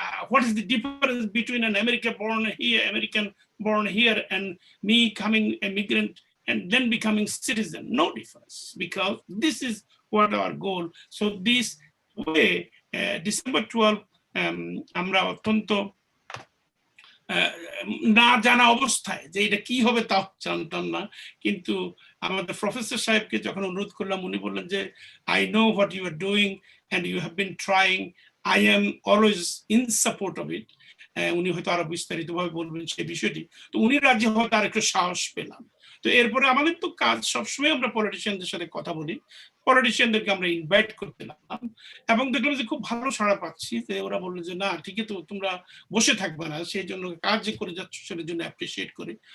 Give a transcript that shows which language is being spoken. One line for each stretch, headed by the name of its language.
English: What is the difference between an American born here and me coming immigrant and then becoming citizen? No difference, because this is what our goal. So this way,
Bangla: December 12, আমরা অত্যন্ত না জানা অবস্থায় যে এটা কি হবে তা জানতাম না, কিন্তু আমাদের প্রফেসর সাহেবকে যখন অনুরোধ করলাম, উনি বললেন যে
English: I know what you are doing and you have been trying. I am always in support of it.
Bangla: উনি হয়তো আরো বিস্তারিতভাবে বলবেন সেই বিষয়টি। তো উনি রাজি হওয়ার তার একটু সাহস পেলাম। তো এরপরে আমাদের তো কাজ সবসময় আমরা পলিটিশিয়ানদের সাথে কথা বলি, পলিটিশিয়ানদেরকে আমরা ইনভাইট করতে লাগলাম এবং দেখলাম যে খুব ভালো সাড়া পাচ্ছি। যে ওরা বললো যে না ঠিকই তো, তোমরা বসে থাকবে না, সেই জন্য কাজ যে করে যাচ্ছ সেটার জন্য অ্যাপ্রিসিয়েট করি।